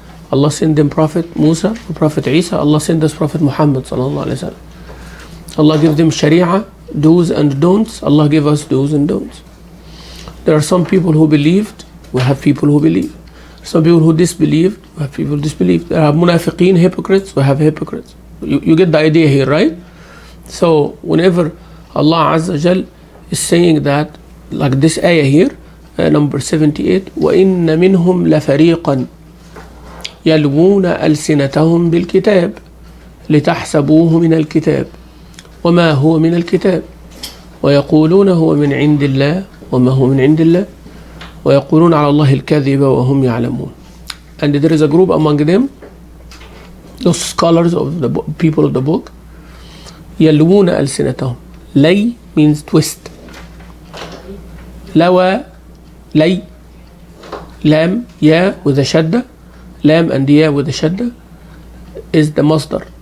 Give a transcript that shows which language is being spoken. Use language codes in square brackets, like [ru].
[en] Allah send them Prophet Musa, Prophet Isa, Allah send us Prophet Muhammad sallallahu alaihi wasallam. Allah give them Sharia, do's and don'ts, Allah give us do's and don'ts. There are some people who believed, we have people who believe. Some people who disbelieved, we have people who disbelieved. There are munafiqeen, hypocrites, we have hypocrites. You get the idea here, right? So whenever Allah Azza wa Jal is saying that, like this ayah here, number 78, [ar] وَإِنَّ مِنْهُمْ لَفَرِيقًا يَلْوُونَ أَلْسِنَتَهُمْ بِالْكِتَابِ لِتَحْسَبُوهُ مِنَ الْكِتَابِ وَمَا هُوَ مِنَ الْكِتَابِ وَيَقُولُونَ هُوَ مِنْ عِنْدِ اللَّهِ وَمَا هُوَ مِنْ عِنْدِ اللَّهِ وَيَقُولُونَ عَلَى اللَّهِ الْكَذِبَ وَهُمْ يَعْلَمُونَ. [en] And there is a group among them, those scholars of the people of the book, [ar] يَلْوُونَ أَلْسِنَتَهُمْ. [en] Lay means twist. Lawa, lay, lam, ya with a shadda, lam and ya with a shadda is the masdar.